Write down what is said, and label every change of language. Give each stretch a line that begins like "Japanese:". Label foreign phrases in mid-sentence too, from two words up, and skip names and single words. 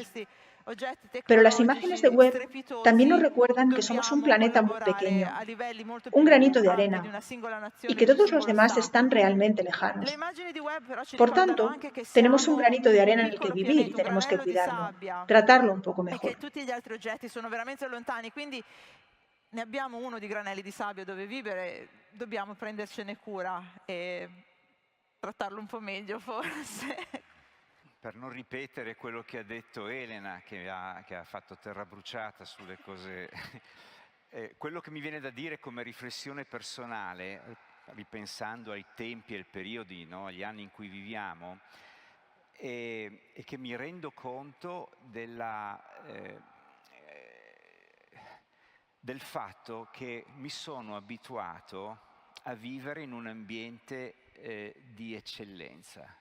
Spanish: Pero las imágenes de Web también nos recuerdan que somos un planeta muy pequeño, un granito de arena, y que todos los demás están realmente lejanos. Por tanto, tenemos un granito de arena en el que vivir y tenemos que cuidarlo, tratarlo un poco mejor.
Italian: Ne abbiamo uno di granelli di sabbia dove vivere, dobbiamo prendercene cura e trattarlo un po' meglio forse. Per non ripetere quello che ha detto Elena, che ha fatto terra bruciata sulle cose, quello che mi viene da dire come riflessione personale, ripensando ai tempi e ai periodi, no, agli anni in cui viviamo, è che mi rendo conto del fatto che mi sono abituato a vivere in un ambiente di eccellenza.